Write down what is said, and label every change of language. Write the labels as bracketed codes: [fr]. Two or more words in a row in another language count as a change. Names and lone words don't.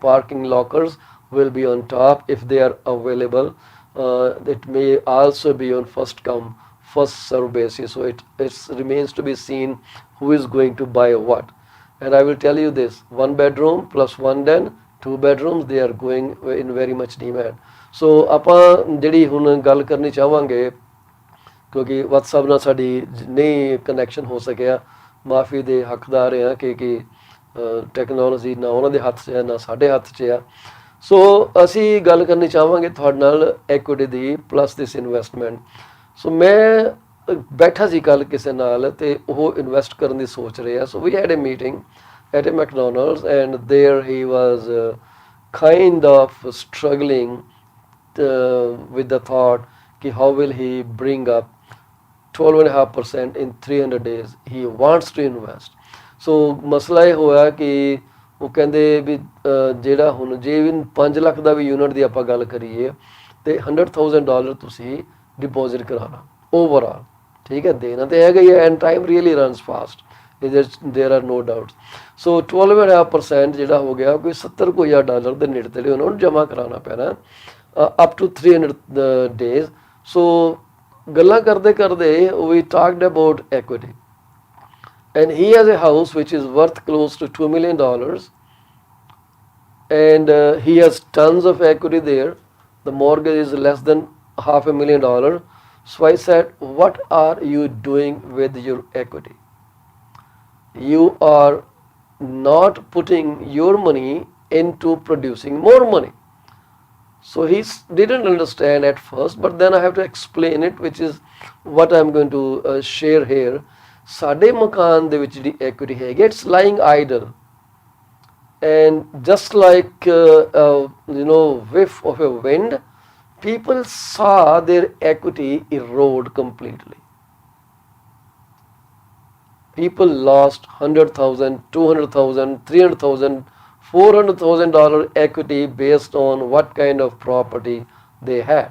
[en] Parking lockers will be on top if they are available. It may also be on first come first serve basis. So it remains to be seen who is going to buy what. And I will tell you this, 1 bedroom plus 1 den, 2 bedrooms, they are going in very much demand. [pa] ਸੋ ਆਪਾਂ ਜਿਹੜੀ ਹੁਣ ਗੱਲ ਕਰਨੀ ਚਾਹਾਂਗੇ, ਕਿਉਂਕਿ WhatsApp ਨਾਲ ਸਾਡੀ ਨਹੀਂ ਕਨੈਕਸ਼ਨ ਹੋ ਸਕਿਆ, ਮਾਫੀ ਦੇ ਹੱਕਦਾਰ ਹਾਂ ਕਿ ਟੈਕਨੋਲੋਜੀ ਨਾ ਉਹਨਾਂ ਦੇ ਹੱਥ 'ਚ ਹੈ ਨਾ ਸਾਡੇ ਹੱਥ 'ਚ ਆ। ਸੋ ਅਸੀਂ ਗੱਲ ਕਰਨੀ ਚਾਹਾਂਗੇ ਤੁਹਾਡੇ ਨਾਲ ਐਕੁਇਟੀ ਦੀ [en] plus this investment. [pa] ਸੋ ਮੈਂ ਬੈਠਾ ਸੀ ਕੱਲ੍ਹ ਕਿਸੇ ਨਾਲ ਅਤੇ ਉਹ ਇਨਵੈਸਟ ਕਰਨ ਦੀ ਸੋਚ ਰਿਹਾ। [en] So we had a meeting at a McDonald's and there he was kind of struggling with the thought ki how will he bring up 12.5% in 300 days. He wants to invest. [pa] So ਮਸਲਾ ਇਹ ਹੋਇਆ ਕਿ ਉਹ ਕਹਿੰਦੇ ਵੀ ਜਿਹੜਾ ਹੁਣ ਜੇ ਵੀ 5 ਲੱਖ ਦਾ ਵੀ ਯੂਨਿਟ ਦੀ ਆਪਾਂ ਗੱਲ ਕਰੀਏ ਤੇ $100,000 ਤੁਸੀਂ ਡਿਪੋਜ਼ਿਟ ਕਰਾਉਣਾ ਓਵਰਆਲ, ਠੀਕ ਹੈ, ਦੇਣਾ ਤੇ ਹੈਗਾ ਹੀ ਹੈ, [en] and time really runs fast, there are no doubts. [pa] So 12.5% ਜਿਹੜਾ ਹੋ ਗਿਆ ਕੋਈ $70,000 ਦੇ ਨੇੜੇ ਤੇੜੇ ਉਹਨਾਂ ਨੂੰ ਜਮ੍ਹਾਂ ਕਰਾਉਣਾ ਪੈਣਾ [en] up to 300 days. So [pa] ਗੱਲਾਂ ਕਰਦੇ ਕਰਦੇ [en] we talked about equity, and he has a house which is worth close to $2 million, and he has tons of equity there. The mortgage is less than $500,000. So I said, what are you doing with your equity? You are not putting your money into producing more money. So he didn't understand at first, but then I have to explain it, which is what I'm going to share here. [pa] ਸਾਡੇ ਮਕਾਨ ਦੇ ਵਿੱਚ ਜਿਹੜੀ equity ਹੈਗੀ, [en] it's lying idle, and just like whiff of a wind, people saw their equity erode completely. People lost $100,000, $200,000, $300,000, $400,000 equity based on what kind of property they had.